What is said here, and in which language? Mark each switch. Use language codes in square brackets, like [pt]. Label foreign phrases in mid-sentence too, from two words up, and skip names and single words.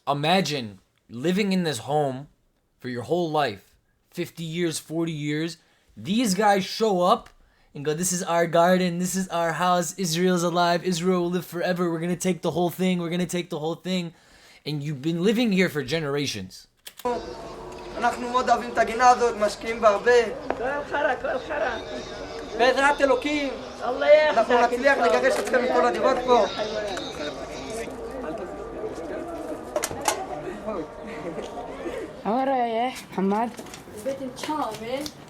[en] Imagine living in this home for your whole life, 50 years, 40 years, These guys show up and go, this is our garden, this is our house, Israel's alive, Israel will live forever, we're gonna take the whole thing, we're gonna take the whole thing. And you've been living here for generations. [he] אנחנו מאוד אוהבים את הגינה הזאת, משקיעים בה הרבה. בעזרת אלוקים, אנחנו נצליח לגרש אתכם מכל הדירות פה. [ar] عمر يا محمد بيت شامل.